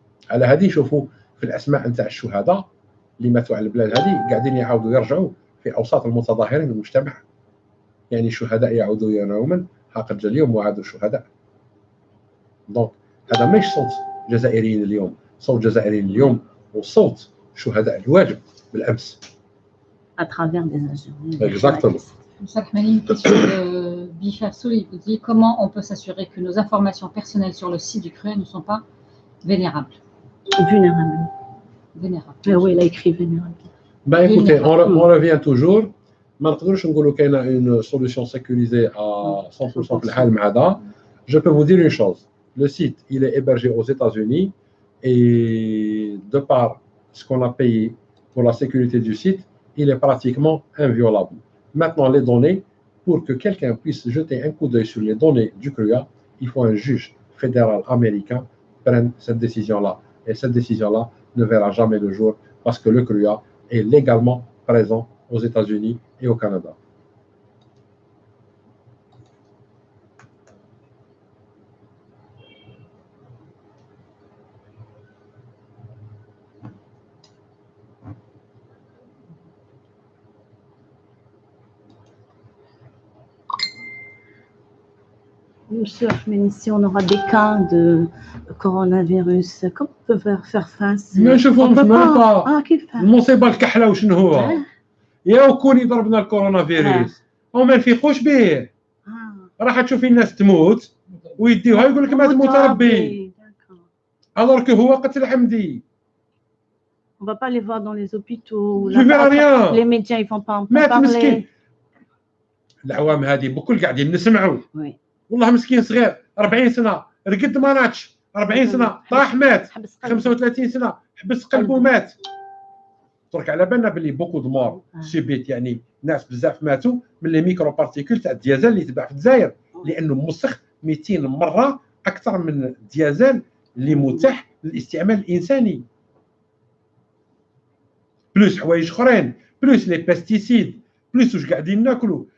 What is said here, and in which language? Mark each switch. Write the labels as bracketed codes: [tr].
[ar] على هذه شوفوا في الاسماء نتاع الشهداء اللي ماتوا على البلاد هذه قاعدين يعاودوا يرجعوا في اوساط المتظاهرين والمجتمع. يعني الشهداء يعودوا يوما قد جاء اليوم وعادوا شهداء. دونك هذا مش صوت جزائريين اليوم، صوت جزائريين اليوم وصوت شهداء الواجب بالامس. [fr] À travers des agents. Exactement. Une question de Bichar Souli vous dit comment on peut s'assurer que nos informations personnelles sur le site du CRUA ne sont pas vénérables. Vénérables. Oui, il a écrit vénérable. Ben écoutez, on revient toujours. [ar] ما نقدروش نقولوا كاينه [fr] une solution sécurisée à 100% [ar] في الحال مع هذا. [fr] Je peux vous dire une chose. Le site, il est hébergé aux États-Unis et de par ce qu'on a payé pour la sécurité du site, il est pratiquement inviolable. Maintenant, les données, pour que quelqu'un puisse jeter un coup d'œil sur les données du CRUA, il faut un juge fédéral américain prenne cette décision-là. Et cette décision-là ne verra jamais le jour parce que le CRUA est légalement présent aux États-Unis et au Canada. Monsieur Ahmed, si on aura des cas de coronavirus, comment on peut faire face? [ar] ما نشوفهمش [fr] même pas. [ar] كيف؟ المصيبه الكحله وشنو هو؟ يا كون يضربنا الكورونا فيروس وما نفيقوش به. راح تشوفي الناس تموت ويديوها يقول لك ما تموت ربي. [fr] alors que [ar] هو قتل عمدي. [fr] On va pas les voir dans les hôpitaux. Tu verras rien. Les médias ils vont pas en [ar] مات [fr] parler. [ar] مسكين. العوام هذه بكل قاعدين نسمعوا. والله مسكين صغير 40 سنه رقد ما ناتش 40 سنه طاح مات 35 سنه حبس قلبه مات. درك على بالنا باللي [fr] بوكو دو مور سوبيت، [ar] يعني ناس بزاف ماتوا من [fr] لي ميكرو بارتيكول [ar] تاع الديازل اللي تباع في الجزائر، لانه مسخ 200 مره اكثر من الديازل اللي متاح للاستعمال الانساني، بلوس حوايج اخرين، [fr] بلوس لي بيستيسيد، [ar] بلوس واش قاعدين ناكلوا.